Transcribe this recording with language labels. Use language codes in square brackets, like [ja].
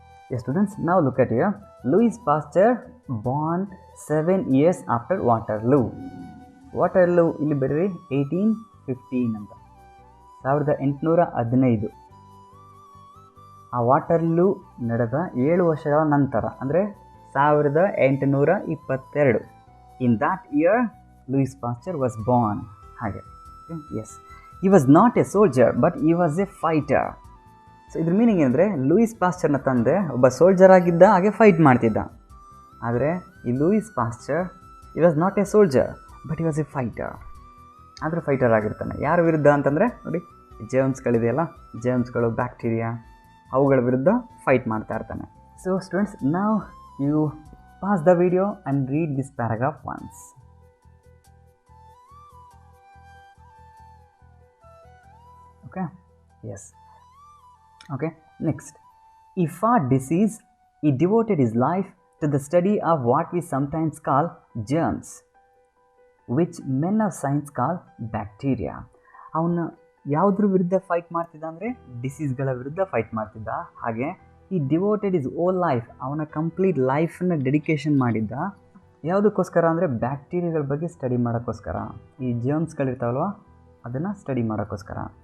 [en] Yes students, now look at here. Louis Pasteur born 7 years after Waterloo. [kn] Waterloo ಇಲ್ಲಿ ಬರೀ 1815 ಅಂತ, 1815. ಆ Waterloo ನಡೆದ 7 ವರ್ಷಗಳ ನಂತರ ಅಂದರೆ 1822. [en] In that year, Louis Pasteur was born. [kn] ಹಾಗೆ. [en] Yes. He was not a soldier, but he was a fighter. [kn] So ಇದ್ರ ಮೀನಿಂಗ್ ಏನಂದರೆ, ಲೂಯಿಸ್ ಪಾಸ್ಚರ್ನ ತಂದೆ ಒಬ್ಬ ಸೋಲ್ಜರ್ ಆಗಿದ್ದ, ಹಾಗೆ ಫೈಟ್ ಮಾಡ್ತಿದ್ದ. ಆದರೆ ಈ ಲೂಯಿಸ್ ಪಾಸ್ಚರ್ [en] He was not a soldier, but he was a fighter. [kn] ಆದರೂ ಫೈಟರ್ ಆಗಿರ್ತಾನೆ. ಯಾರ ವಿರುದ್ಧ ಅಂತಂದರೆ ನೋಡಿ, ಜರ್ಮ್ಸ್ಗಳಿದೆಯಲ್ಲ, ಜರ್ಮ್ಸ್ಗಳು, ಬ್ಯಾಕ್ಟೀರಿಯಾ, ಅವುಗಳ ವಿರುದ್ಧ ಫೈಟ್ ಮಾಡ್ತಾ ಇರ್ತಾನೆ. [en] So students, now you pause the video and read this paragraph once. Okay, yes. Okay, next. He fought disease. He devoted his life to the study of what we sometimes call germs, which men of science call bacteria. [kn] ಅವನು ಯಾವುದ್ರ ವಿರುದ್ಧ fight ಮಾಡ್ತಿದ್ದ ಅಂದರೆ ಡಿಸೀಸ್ಗಳ ವಿರುದ್ಧ fight ಮಾಡ್ತಿದ್ದ. ಹಾಗೆ [en] he devoted his whole life, [kn] ಅವನ ಕಂಪ್ಲೀಟ್ ಲೈಫನ್ನ ಡೆಡಿಕೇಶನ್ ಮಾಡಿದ್ದ. ಯಾವುದಕ್ಕೋಸ್ಕರ ಅಂದರೆ ಬ್ಯಾಕ್ಟೀರಿಯಾಗಳ ಬಗ್ಗೆ ಸ್ಟಡಿ ಮಾಡೋಕ್ಕೋಸ್ಕರ, ಈ ಜರ್ಮ್ಸ್ಗಳಿರ್ತಾವಲ್ವ ಅದನ್ನು ಸ್ಟಡಿ ಮಾಡೋಕ್ಕೋಸ್ಕರ.